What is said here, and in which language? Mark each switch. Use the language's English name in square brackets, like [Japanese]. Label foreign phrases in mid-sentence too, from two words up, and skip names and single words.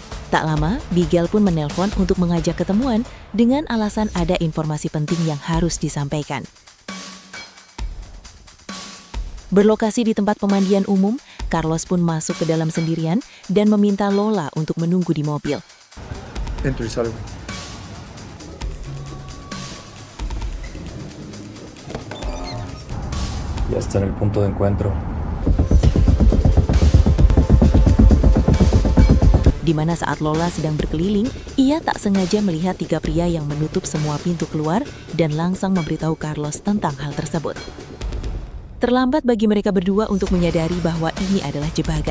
[Indonesian] Tak lama, Miguel pun menelpon untuk mengajak ketemuan dengan alasan ada informasi penting yang harus disampaikan. Berlokasi di tempat pemandian umum, Carlos pun masuk ke dalam sendirian dan meminta Lola untuk menunggu di mobil. [Spanish] Entro y salgo. Ya está en el punto de encuentro. [Indonesian] Di mana saat Lola sedang berkeliling, ia tak sengaja melihat tiga pria yang menutup semua pintu keluar dan langsung memberitahu Carlos tentang hal tersebut. Terlambat bagi mereka berdua untuk menyadari bahwa ini adalah jebakan.